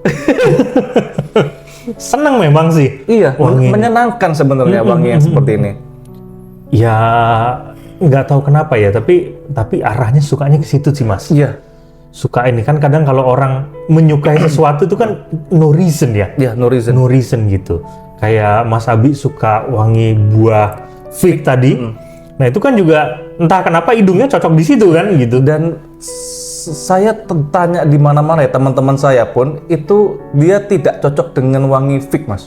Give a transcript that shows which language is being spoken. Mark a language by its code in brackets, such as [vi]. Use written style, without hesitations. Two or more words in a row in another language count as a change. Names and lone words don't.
[id] Seneng memang sih. Iya, Wangi. menyenangkan sebenarnya wangi yang seperti ini. Ya nggak tahu kenapa ya, tapi arahnya sukanya ke situ sih, Mas. Iya, Suka ini kan kadang kalau orang menyukai sesuatu itu kan [en] no reason [id] ya. [en] iya, no reason. No reason gitu. [id] Kayak Mas Abi suka wangi buah fig tadi. Nah, itu kan juga entah kenapa hidungnya cocok di situ kan gitu. Dan saya tanya di mana-mana ya, teman-teman saya pun itu dia tidak cocok dengan wangi fig Mas.